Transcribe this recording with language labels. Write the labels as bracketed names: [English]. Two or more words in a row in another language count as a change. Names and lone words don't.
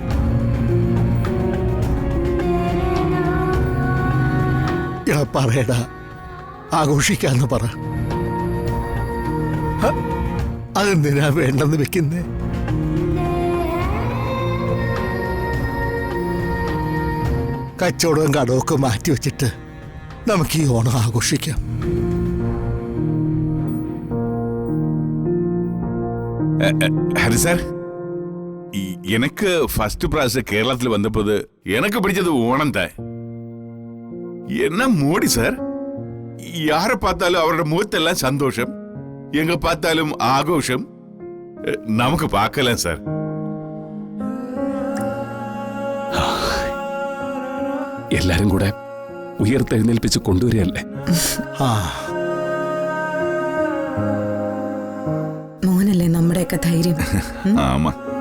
[Malayalam] പറയടാ, ആഘോഷിക്കാന്ന് പറ. അതെന്തിനാ വേണ്ടെന്ന് വെക്കുന്നേ? കച്ചവടവും കടമൊക്കെ മാറ്റിവെച്ചിട്ട് നമുക്ക് ഈ ഓണം ആഘോഷിക്കാം. [Tamil] ஹரி சார், எனக்கு ஃபர்ஸ்ட் பிரைஸ் கேரளத்தில் வந்தபோது எனக்கு பிடிச்சது ஓணம் தான். என்ன மோடி சார், யாரை பார்த்தாலும் அவரோட முகத்தெல்லாம் சந்தோஷம், எங்க பார்த்தாலும் ஆഘോഷം. നമുക്ക് பார்க்கலாம் சார். [Malayalam] എല്ലാരും കൂടെ ഉയർത്തെഴുന്നേൽപ്പിച്ച് കൊണ്ടുവരികയല്ലേ. മോനല്ലേ നമ്മുടെയൊക്കെ ധൈര്യം. [Tamil] ആമാ,